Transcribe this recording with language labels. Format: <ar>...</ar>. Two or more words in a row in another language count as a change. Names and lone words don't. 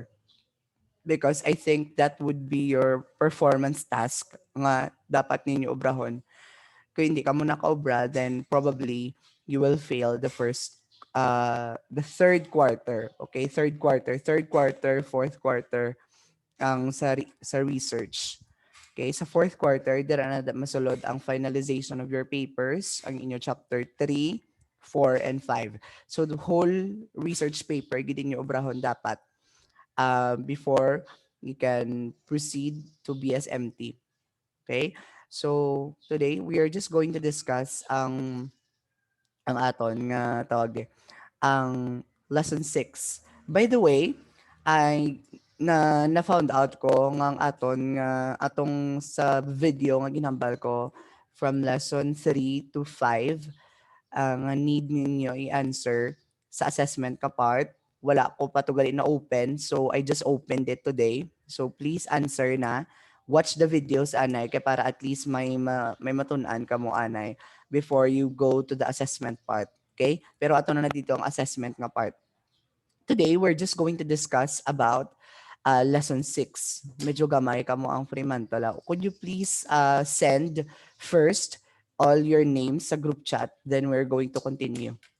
<en>Because I think that would be your performance task</en> <hil>nga dapat ninyo obrahon. Kung hindi ka mo nakaobra,</hil> <en>then probably you will fail the third quarter. Okay, third quarter, fourth quarter ang sa research.</en> <hil>Okay, sa</hil> <en>fourth quarter,</en> <hil>dira na masulod ang</hil> <en>finalization of your papers,</en> <hil>ang inyo chapter 3, 4,</hil> <en>and 5. So the whole research paper,</en> <hil>gid niyo obrahon dapat</hil> <en>before you can proceed to BSMT. Okay? So today we are just going to discuss</en> <hil>ang aton nga tawag ang</hil> <en>lesson 6.</en> <hil>By the way, I na</hil> <en>found out</en> <hil>ko ng aton nga atong sa video nga ginhambal ko</hil> <en>from lesson 3 to 5</en> <hil>ang need ninyo i-answer sa assessment ka part. Wala ko pa to gali na open,</hil> <en>so I just opened it today. So please answer na. Watch the videos</en> <hil>anay kay para</hil> <en>at least</en> <hil>may matun-an ka mo anay</hil> <en>before you go to the assessment part. Okay?</en> <hil>Pero ato na dito ang assessment nga part.</hil> <en>Today, we're just going to discuss about lesson 6.</en> <hil>Medyo gamay ka mo ang FREMANTLE.</hil> <en>Could you please send first all your names sa group chat, then we're going to continue.</en>